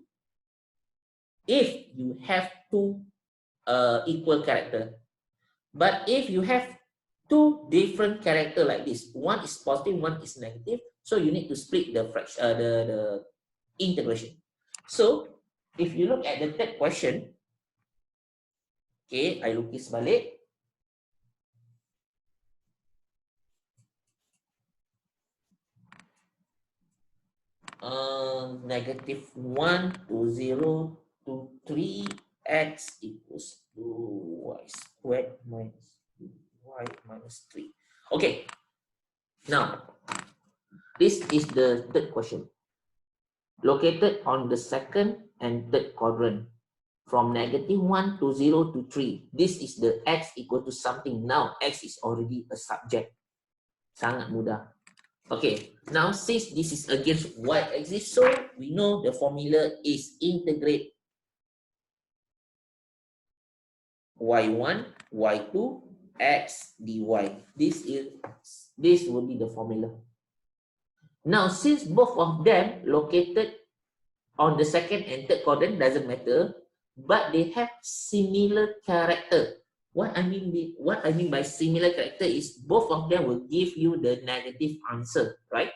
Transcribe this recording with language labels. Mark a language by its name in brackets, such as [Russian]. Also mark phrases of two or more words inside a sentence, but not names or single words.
[English] If you have two equal character, but if you have two different character like this, one is positive, one is negative, so you need to split the fraction, the integration. So if you look at the third question, okay, I [Malay] lukis balik. [English] -1 to 0 to 3x equals to y squared minus y minus 3. Okay, now this is the third question. Located on the second and third quadrant from -1 to 0 to 3. This is the x equal to something. Now x is already a subject. [Malay] Sangat mudah. [English] Okay, now since this is against y-axis, so we know the formula is integrate y1, y2, x dy. This will be the formula. Now, since both of them located on the second and third quadrant, doesn't matter, but they have similar character. What I mean by similar character is both of them will give you the negative answer, right?